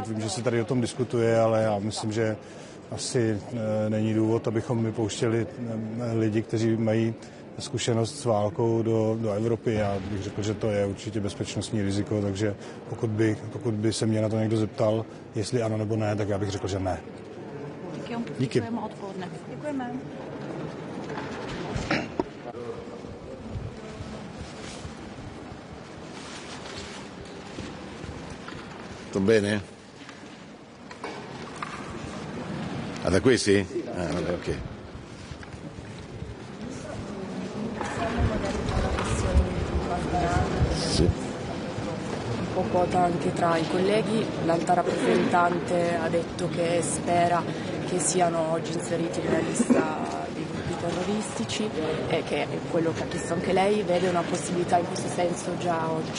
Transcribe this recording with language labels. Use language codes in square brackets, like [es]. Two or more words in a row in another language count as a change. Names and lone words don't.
[cs] Vím, že se tady o tom diskutuje, ale já myslím, že asi není důvod, abychom vypouštěli lidi, kteří mají zkušenost s válkou do Evropy. Já bych řekl, že to je určitě bezpečnostní riziko, takže pokud by se mě na to někdo zeptal, jestli ano nebo ne, tak já bych řekl, že ne. Díky. Děkujeme. [it] Tutto bene? Da qui sì? Vabbè, ok. Un po' anche tra i colleghi, l'alta rappresentante ha detto che spera che siano oggi inseriti nella lista dei gruppi terroristici e che è quello che ha chiesto anche lei, vede una possibilità in questo senso già oggi?